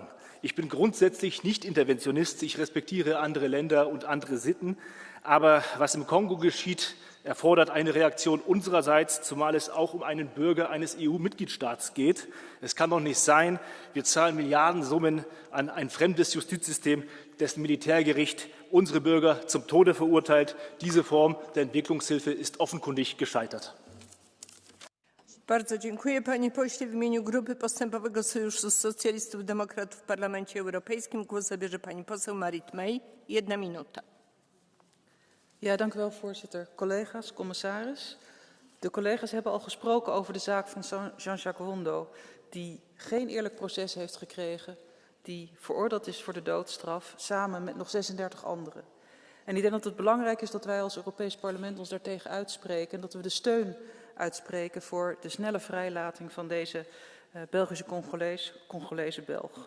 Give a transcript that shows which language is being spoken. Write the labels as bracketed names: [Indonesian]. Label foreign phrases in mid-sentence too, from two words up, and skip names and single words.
[German] Ich bin grundsätzlich nicht Interventionist, ich respektiere andere Länder und andere Sitten, aber was im Kongo geschieht, erfordert eine Reaktion unsererseits, zumal es auch um einen Bürger eines EU-Mitgliedstaats geht. Es kann doch nicht sein, wir zahlen Milliardensummen an ein fremdes Justizsystem, dessen Militärgericht unsere Bürger zum Tode verurteilt. Diese Form der Entwicklungshilfe ist offenkundig gescheitert. [Polish] Bardzo dziękuję, panie pośle. W imieniu Grupy Postępowego Sojuszu Socjalistów i Demokratów w Parlamencie Europejskim głos zabierze pani poseł Marit May. 1 minuta. [Dutch] Ja, dank u wel, voorzitter. Collega's, commissaris. De collega's hebben al gesproken over de zaak van Jean-Jacques Wondo, die geen eerlijk proces heeft gekregen, die veroordeeld is voor de doodstraf, samen met nog 36 anderen. En ik denk dat het belangrijk is dat wij als Europees Parlement ons daartegen uitspreken en dat we de steun uitspreken voor de snelle vrijlating van deze Belgische Congolese Belg.